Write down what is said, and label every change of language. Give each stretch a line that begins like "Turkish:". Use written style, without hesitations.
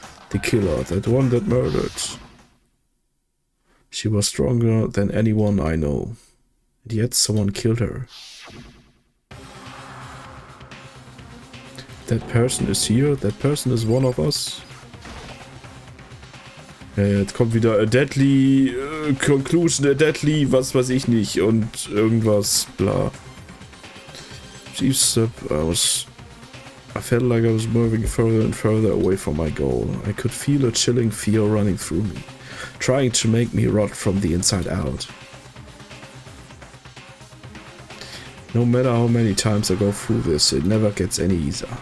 English: The killer, that one that murdered. She was stronger than anyone I know. And yet someone killed her. That person is here, that person is one of us.
German: Ja, jetzt kommt wieder
English: a deadly conclusion, a deadly,
German: was weiß ich nicht und irgendwas, bla.
English: Chief step, I felt like I was moving further and further away from my goal. I could feel a chilling fear running through me, trying to make me rot from the inside out. No matter how many times I go through this, it never gets any easier.